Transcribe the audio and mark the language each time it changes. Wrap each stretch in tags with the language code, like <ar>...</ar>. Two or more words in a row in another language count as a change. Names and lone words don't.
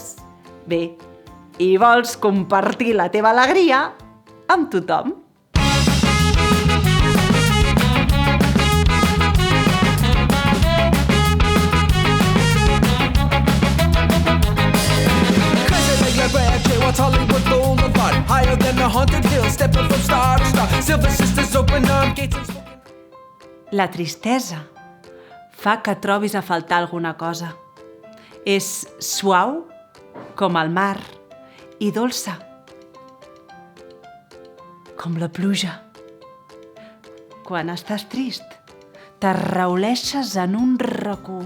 <ca>Bé, i vols compartir la teva alegria amb tothom.</ca> <en>Hollywood Boulevard, higher than the haunted hills, stepping from star to star. Silver sisters open arm gates and spoken.</en> <ca>La tristesa fa que trobis a faltar alguna cosa. És suau com el mar i dolça com la pluja. Quan estàs trist, t'arrauleixes en un racó.</ca>